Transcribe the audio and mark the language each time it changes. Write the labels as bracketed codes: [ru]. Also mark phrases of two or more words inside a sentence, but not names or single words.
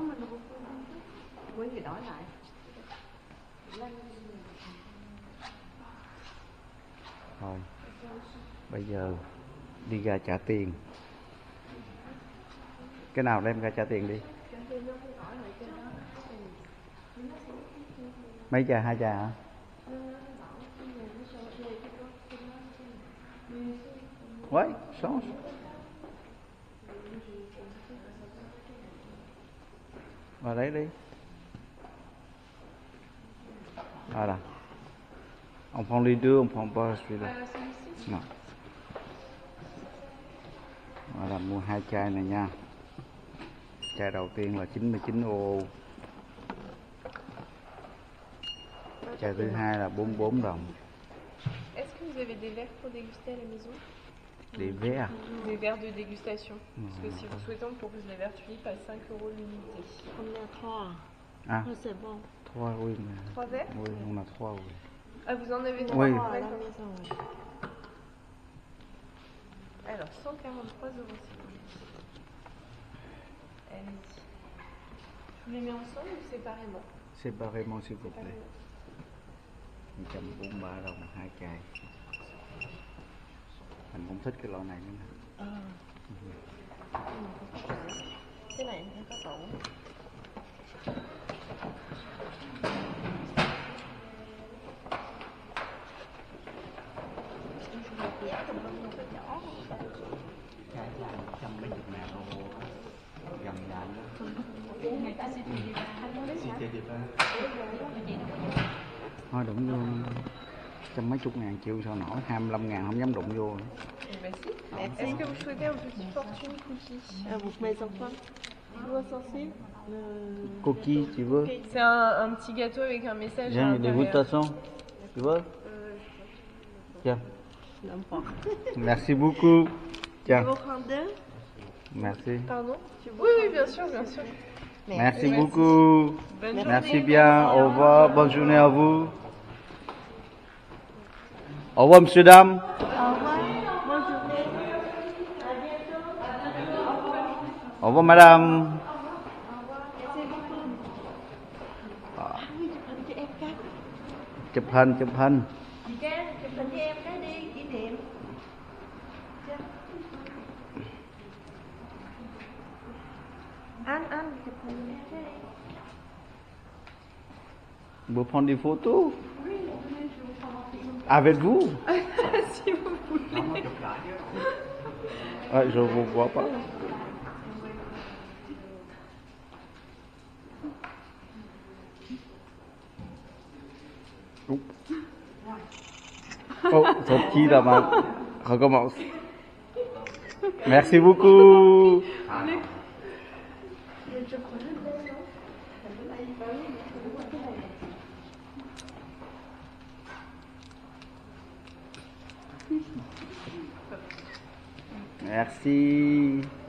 [vi] Thôi. Bây giờ đi ra trả tiền. Cái nào đem ra trả tiền đi. Mấy chai, 2 chai hả? [fr] Ouais, change. [vi] Vào đấy đi. [fr] Voilà. On prend les deux, on prend pas celui-là. Non. Voilà, [vi] mua 2 chai này nha. Chai đầu tiên là 99 euro. Chai thứ hai là 44 đồng. [fr] Est-ce que vous avez des verres pour déguster à la maison? Des verres. Des verres de dégustation. Parce que si vous souhaitez, on propose les verres tulipes à 5 € l'unité. On a 3. Ah, Thôi c'est bon. 3 oui. Mais... 3 verres? Oui, on a 3 oui. Ah, vous en avez 3? Oui. À la maison. Alors, 143 €. Allez-y. Je vous les mets ensemble ou séparément? Séparément s'il vous plaît. [vi] 143 đồng 2 chai. Mình cũng thích cái loại này nữa nè. Cái này em có tủ. Giá tùm lum cái nhỏ. Chai là 170 ngàn gần ngàn đó. Thôi đụng vô trăm mấy chục ngàn chịu sao nổi, 25 ngàn không dám đụng vô nữa. [fr] Est-ce que vous souhaitez un petit fortune cookie? Pour mes enfants. Vous censé Cookie, tu veux? C'est un petit gâteau avec un message à Viens, l'intérieur. dégustation. Tu veux? Tiens. N'importe. Merci beaucoup. Tiens. Vous prendre deux? Merci. Pardon? Oui, bien sûr, bien sûr. Merci beaucoup. Bonne journée. Merci bien. Au revoir. Bonne journée à vous. Au revoir, monsieur, dame. Au revoir. Bonne journée. Au revoir, madame. [vi] Chụp hình, chụp hình. Chụp hình cho em cái đi, kỷ niệm. Anh chụp hình cái đi. [fr] Vous prendre des photos? Avec vous? Si vous voulez. Ah, je vous vois pas. [vi] Oh, thật chi là mà không có màu. [fr] Merci beaucoup. Merci.